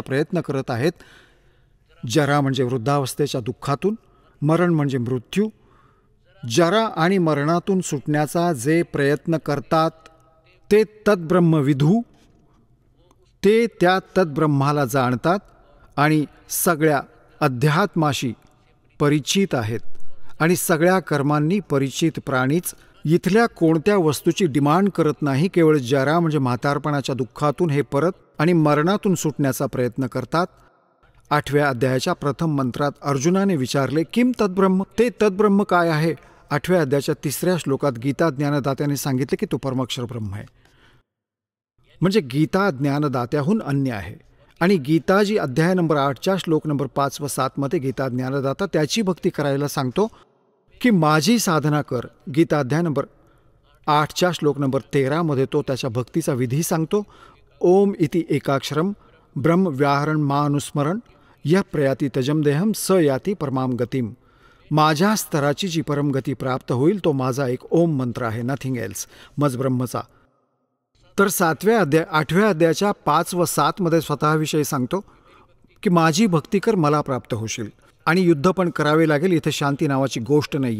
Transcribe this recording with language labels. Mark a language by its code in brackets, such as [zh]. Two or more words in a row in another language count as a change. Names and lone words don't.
[mr] प्रयत्न करत आहेत, जरा म्हणजे वृद्धावस्थेच्या दुःखातून, मरण म्हणजे मृत्यू, जरा आणि मरणातून सुटण्याचा जे प्रयत्न करतात ते तत्ब्रह्मविदू, ते त्या तत्ब्रह्माला जाणतात आणि सगळ्या अध्यात्माशी परिचित आहेत आणि सगळ्या कर्मांनी परिचित प्राणीच इथल्या कोणत्या वस्तूची डिमांड करत नाही. केवळ जरा म्हणजे म्हातारपणाच्या दुःखातून हे परत आणि मरणातून सुटण्याचा प्रयत्न करतात. 8व्या अध्यायाच्या प्रथम मंत्रात अर्जुनाने विचारले [sa] किम तद्ब्रह्म, [mr] ते तद्ब्रह्म काय आहे. 8व्या अध्यायाच्या 3ऱ्या श्लोकात गीता ज्ञानदात्याने सांगितले की तो परमक्षर ब्रह्म आहे. म्हणजे गीता ज्ञानदात्याहून अन्य आहे. आणि गीताजी अध्याय नंबर 8 श्लोक नंबर 5 व 7 मध्ये गीता ज्ञानदाता त्याची भक्ती करायला सांगतो की माझी साधना कर. गीता अध्याय नंबर 8च्या श्लोक नंबर 13 तो त्याच्या भक्तीचा विधी सांगतो. [sa] ओम इति एकाक्षरम ब्रह्म व्याहरण मानुस्मरण यह प्रयाती तजम देहम स याती परमाम गतीम. [mr] माझ्या स्तराची जी परमगती प्राप्त होईल तो माझा एक ओम मंत्र आहे, [en] nothing else, [mr] मज ब्रह्मचा. तर 8व्या अध्यायाच्या 5 व 7 स्वतःविषयी सांगतो की माझी भक्ती कर, मला प्राप्त होशील. आणि युद्ध पण करावे लागेल. इथे शांती नावाची गोष्ट नाहीये.